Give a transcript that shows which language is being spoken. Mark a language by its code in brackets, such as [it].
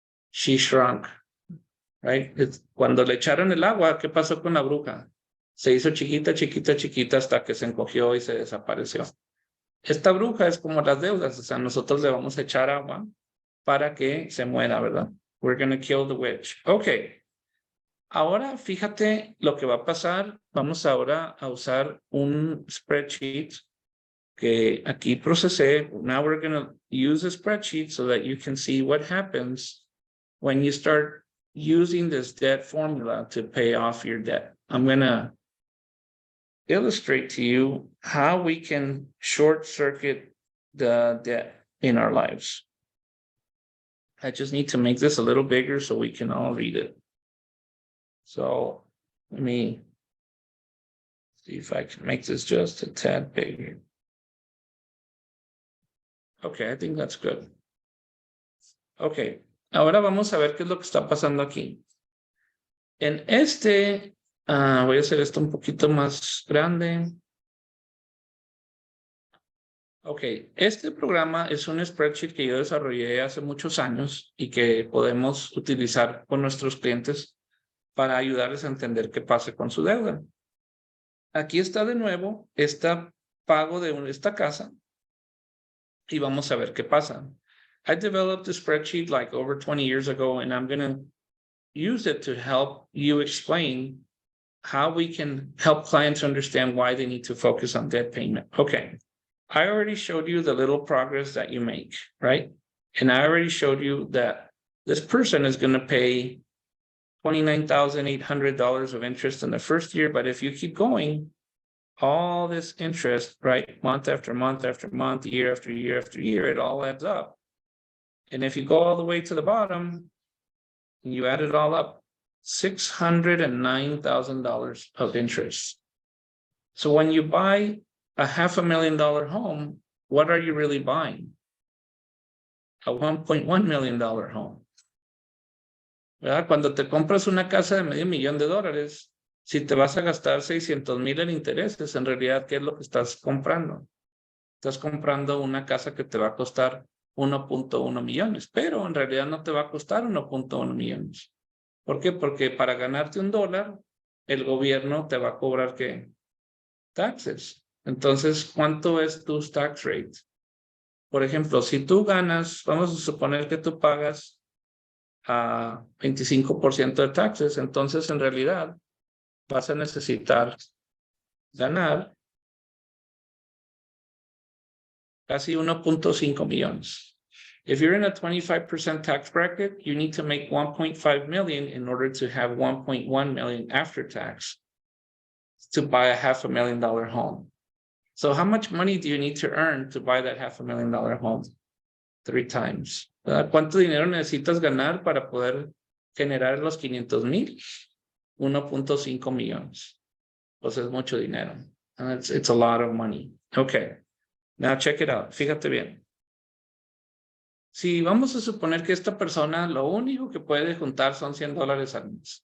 [en] She shrunk, right? [es] Cuando le echaron el agua, ¿qué pasó con la bruja? Se hizo chiquita, chiquita, chiquita hasta que se encogió y se desapareció. Esta bruja es como las deudas, o sea, nosotros le vamos a echar agua para que se muera, ¿verdad? [en] We're going to kill the witch. [es] Okay. Ahora, fíjate lo que va a pasar. Vamos ahora a usar un spreadsheet que aquí procesé. [en] Now we're going to use a spreadsheet so that you can see what happens when you start using this debt formula to pay off your debt. I'm going to illustrate to you how we can short circuit the debt in our lives. I just need to make this a little bigger so we can all read it. So let me see if I can make this just a tad bigger. Okay, I think that's good. [es] Okay, ahora vamos a ver qué es lo que está pasando aquí. En voy a hacer esto un poquito más grande. Ok, este programa es un spreadsheet que yo desarrollé hace muchos años y que podemos utilizar con nuestros clientes para ayudarles a entender qué pasa con su deuda. Aquí está de nuevo este pago de esta casa y vamos a ver qué pasa. [en] I developed a spreadsheet like over 20 years ago and I'm going to use it to help you explain how we can help clients understand why they need to focus on debt payment. Okay. I already showed you the little progress that you make, right? And I already showed you that this person is going to pay $29,800 of interest in the first year. But if you keep going, all this interest, right, month after month after month, year after year after year, it all adds up. And if you go all the way to the bottom, and you add it all up, $609,000 of interest. So when you buy a $500,000 home, what are you really buying? A $1.1 million home. [es] ¿Verdad? Cuando te compras una casa de $500,000, si te vas a gastar 600,000 en intereses, en realidad, ¿qué es lo que estás comprando? Estás comprando una casa que te va a costar 1.1 millones, pero en realidad no te va a costar 1.1 millones. ¿Por qué? Porque para ganarte $1, el gobierno te va a cobrar, ¿qué? Taxes. Entonces, ¿cuánto es tu tax rate? Por ejemplo, si tú ganas, vamos a suponer que tú pagas a 25% de taxes, entonces en realidad vas a necesitar ganar casi 1.5 millones. [en] If you're in a 25% tax bracket, you need to make 1.5 million in order to have 1.1 million after tax to buy a $500,000 home. So how much money do you need to earn to buy that $500,000 home? 3 times. [es] ¿Cuánto dinero necesitas ganar para poder generar los 500,000? 1.5 millones. Pues es mucho dinero. [en] It's a lot of money. Okay. Now check it out. [es] Fíjate bien. Si vamos a suponer que esta persona lo único que puede juntar son $100 al mes.